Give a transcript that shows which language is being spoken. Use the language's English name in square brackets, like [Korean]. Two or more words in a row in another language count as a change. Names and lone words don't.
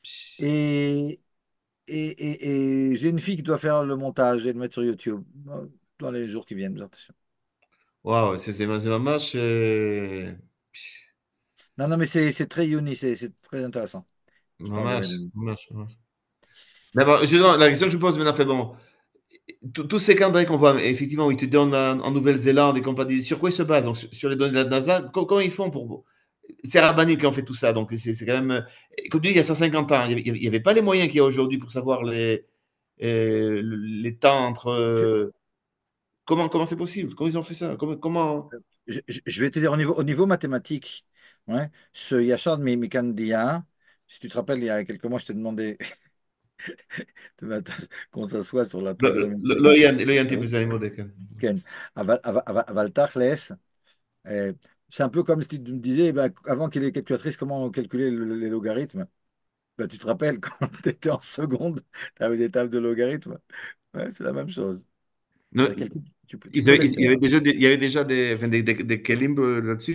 [French] Et, et j'ai une fille qui doit faire le montage et le mettre sur YouTube dans les jours qui viennent. Attention. Waouh, c'est ממש, Non, non, mais c'est très uni, c'est très intéressant. Je t'enverrai le ממש, lien. [Hebrew] ממש, ממש. [French] Mais bon, la question que je pose maintenant, fait bon, tous ces calendriers qu'on voit, effectivement, où ils te donnent en Nouvelle-Zélande et compagnie, sur quoi ils se basent? Donc, sur les données de la NASA, comment ils font pour. C'est Rabbani qui ont fait tout ça, donc c'est quand même. Comme tu dis, il y a 150 ans, il n'y avait pas les moyens qu'il y a aujourd'hui pour savoir les temps entre. Tu- Comment c'est possible? Comment ils ont fait ça? Comment. je vais te dire au niveau mathématique, ouais, ce Yachad Mikandia, si tu te rappelles, il y a quelques mois, je t'ai demandé qu'on s'assoie sur la trigonométrie. [Hebrew] לא עיינתי [French] Ouais. [Hebrew] בזה, אני מודה, כן. [French] Ken. [Hebrew] אבל תכלס, [French] c'est un peu comme si tu me disais, bah, avant qu'il y ait les calculatrices, comment calculer les logarithmes? Bah, tu te rappelles, quand tu étais en seconde, tu avais des tables de logarithmes. Ouais, c'est la même chose. Non, Ça calcule- tu peux les il y faire. avait déjà enfin, des kelim là-dessus